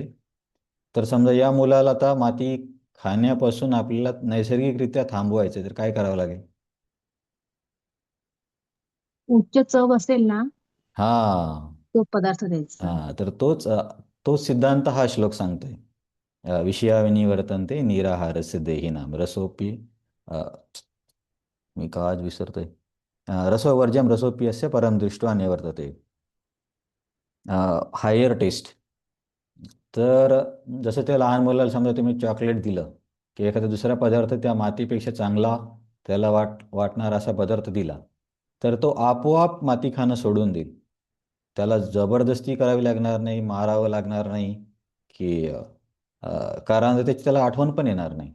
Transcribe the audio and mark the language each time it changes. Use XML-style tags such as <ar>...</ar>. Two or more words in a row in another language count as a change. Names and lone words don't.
<mr>तर समजा या मुलाला आता माती खाण्यापासून आपल्याला नैसर्गिकरित्या थांबवायचं, तर काय करावं लागेल? उच्च चव असेल ना हां तो पदार्थ द्यायचा. हां, तर तोच सिद्धांत हा श्लोक सांगतोय.</mr> <sa>विषया विनिवर्तन्ते निराहारस्य देहिनाम रसोपी, अ,</sa> <mr>मी का आज विसरतोय,</mr> <sa>रसोवर्जम रसोपियस्य परम दृष्ट्वा निवर्तते.</sa> <en>higher taste.</en> <mr>तर जसं त्या लहान मुलाला समजा तुम्ही चॉकलेट दिलं की एखादा दुसरा पदार्थ त्या मातीपेक्षा चांगला त्याला वाटणारा असा पदार्थ दिला, तर तो आपोआप माती खाणं सोडून देईल. त्याला जबरदस्ती करावी लागणार नाही, मारावं लागणार नाही की कारण त्याची त्याला आठवण पण येणार नाही.</mr>